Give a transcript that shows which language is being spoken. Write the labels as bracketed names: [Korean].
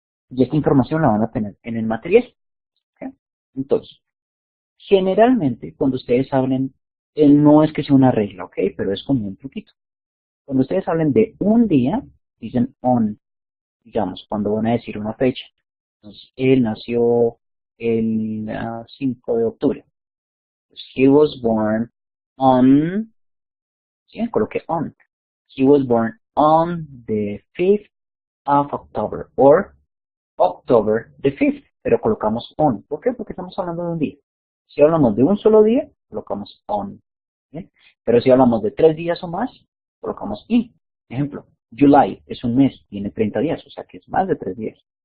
[Spanish] Y esta información la van a tener en el material. ¿Ok? Entonces, generalmente cuando ustedes hablen, no es que sea una regla, ¿ok? Pero es como un truquito. Cuando ustedes hablen de un día, dicen on, digamos, cuando van a decir una fecha. Entonces, él nació el 5 de octubre. Entonces, [English] he was born on, [Spanish] ¿sí? Coloqué [English] on. He was born on the 5th of October, or October the 5th, [Spanish] pero colocamos [English] on. [Spanish] ¿Por qué? Porque estamos hablando de un día. Si hablamos de un solo día, colocamos on. ¿Bien? Pero si hablamos de 3 días o más, colocamos in. Ejemplo, July es un mes, tiene 30 días, o sea que es más de 3 días.